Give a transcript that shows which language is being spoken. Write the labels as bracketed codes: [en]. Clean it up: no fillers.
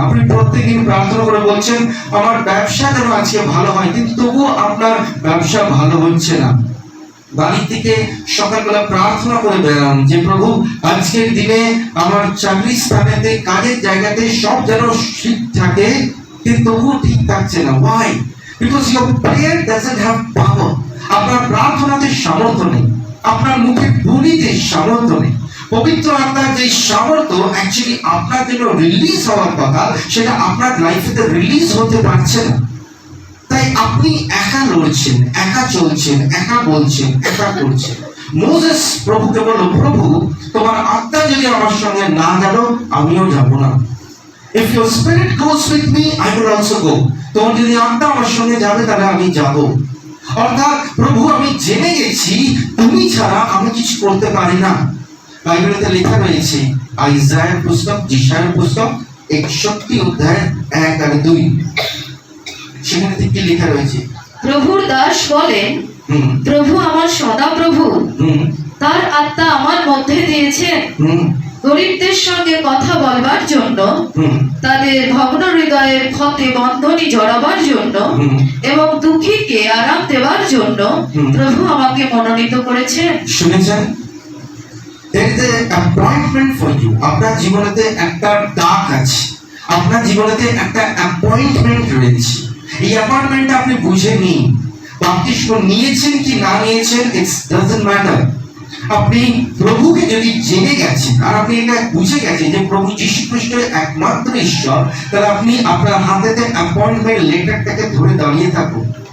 [bn] আপনি প্রত্যেক দিন প্রার্থনা করে বলছেন আমার ব্যবসা যেন আজকে ভালো হয়, কিন্তু তবুও আপনার ব্যবসা ভালো হচ্ছে না। বাড়ি থেকে সকালবেলা প্রার্থনা করে বেড়ান যে প্রভু আজকের দিনে আমার চাকরির স্থানেতে, কাজের জায়গাতে সব যেন ঠিক থাকে, কিন্তু তবুও ঠিক থাকছে না। [en] Why? Because your prayer doesn't have power. [bn] আপনার প্রার্থনাতে সামর্থ্য নেই, আপনার মুখে বলিতে সামর্থ্য নেই। পবিত্র আত্মার যে সামর্থ্য অ্যাকচুয়ালি আপনার জন্য রিলিজ হওয়ার কথা, সেটা আপনার লাইফেতে রিলিজ হতে পারছে না। তাই আপনি একা লড়ছেন, একা চলছেন, একা বলছেন, একা করছেন। মোসেস প্রভুকে বলল, প্রভু তোমার আত্মা যদি আমার সঙ্গে না গেল আমিও যাব না। [en] If your spirit goes with me, I will also go. [bn] তোমার যদি আত্মা আমার সঙ্গে যাবে তাহলে আমি যাব। অর্থাৎ প্রভু আমি জেনে গেছি তুমি ছাড়া আমি কিছু করতে পারি না। বাইবেলেতে লেখা রয়েছে আইজায়ার পুস্তক, যিশায়ার পুস্তক 61:1-2, সেখানে কি লেখা রয়েছে? প্রভুর দাস বলেন, প্রভু আমার সদা প্রভু, তার আত্মা আমার মধ্যে দিয়েছেন গরিবদের সঙ্গে কথা বলবার জন্য, তাদের ভগ্ন হৃদয়ের ক্ষতে বন্ধনী জড়াবার জন্য এবং দুঃখীকে আরাম দেওয়ার জন্য প্রভু আমাকে মনোনীত করেছেন। শুনেছেন? [en] There is an appointment for you. [bn] আপনার জীবনেতে একটা ডাক আছে, আপনার জীবনেতে একটা অ্যাপয়েন্টমেন্ট রয়েছে। এই অ্যাপয়েন্টমেন্টটা আপনি বুঝে নিন। বাপ্তিস্ম নিয়েছেন কি না নিয়েছেন, [en] It doesn't matter. [bn] আপনি প্রভুকে যদি জেনে গেছেন আর আপনি এটা বুঝে গেছেন যে প্রভু যীশু খ্রিস্ট একমাত্র ঈশ্বর, তাহলে আপনি আপনার হাতেতে অ্যাপয়েন্টমেন্ট লেটারটাকে ধরে দাঁড়িয়ে থাকুন।